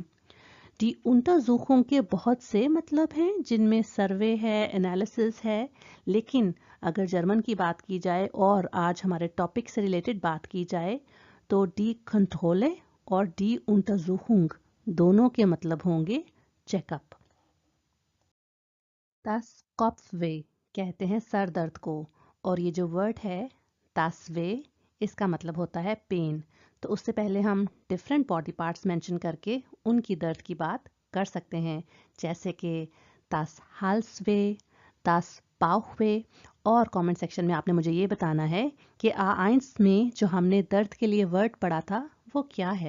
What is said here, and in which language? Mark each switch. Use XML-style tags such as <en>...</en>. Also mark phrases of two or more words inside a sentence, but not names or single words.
<de>die Untersuchung</de> <hi>के बहुत से मतलब हैं जिनमें सर्वे है, एनालिसिस है, लेकिन अगर जर्मन की बात की जाए और आज हमारे टॉपिक से रिलेटेड बात की जाए तो</hi> <de>die Kontrolle</de> <hi>और</hi> <de>die Untersuchung</de> <hi>दोनों के मतलब होंगे चेकअप।</hi> <de>Das Kopfweh</de> <hi>कहते हैं सर दर्द को, और ये जो वर्ड है</hi> <de>das weh</de> <hi>इसका मतलब होता है पेन। तो उससे पहले हम</hi> <en>different body parts mention</en> <hi>करके उनकी दर्द की बात कर सकते हैं, जैसे कि</hi> <de>das Halsweh, das Bauchweh।</de> <hi>और</hi> <en>comment section</en> <hi>में आपने मुझे ये बताना है कि A1 में जो हमने दर्द के लिए वर्ड पढ़ा था वो क्या है।</hi>